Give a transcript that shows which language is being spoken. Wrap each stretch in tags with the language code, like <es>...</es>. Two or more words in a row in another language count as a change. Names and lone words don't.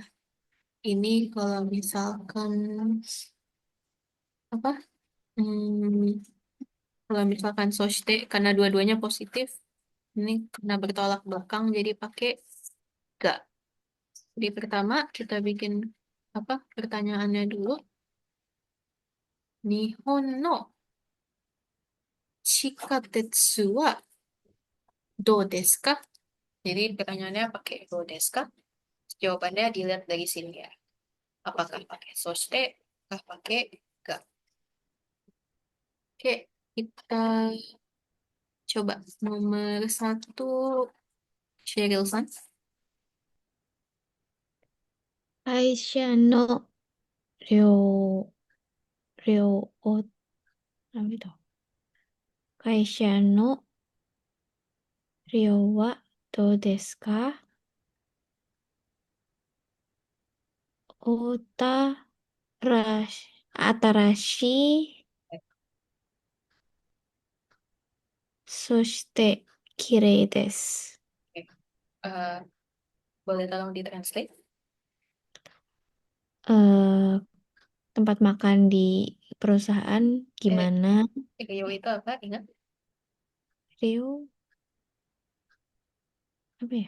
<id>Ini kalau misalkan apa? Hmm, kalau misalkan soshite karena dua-duanya positif, ini karena bertolak belakang jadi pakai ga. Jadi pertama kita bikin apa? Pertanyaannya dulu.</id> <ja>日本の地下鉄はどうですか?</ja> <id>Jadi pertanyaannya pakai</id> <ja>どうですか?</ja> <id>Jawabannya dilihat dari sini ya. Apakah pakai soste, apakah pakai ga. Oke, kita coba nomor satu, Cheryl San.</id> <ja>会社の量、量を、ダメだ。会社の量はどうですか？おたらし、新しい、そして綺麗です。</ja> <id>Oke. Eh, boleh tolong ditranslate? Eh, tempat makan di perusahaan Eh, gimana? Rio itu apa? Ingat? Rio, apa ya?</id>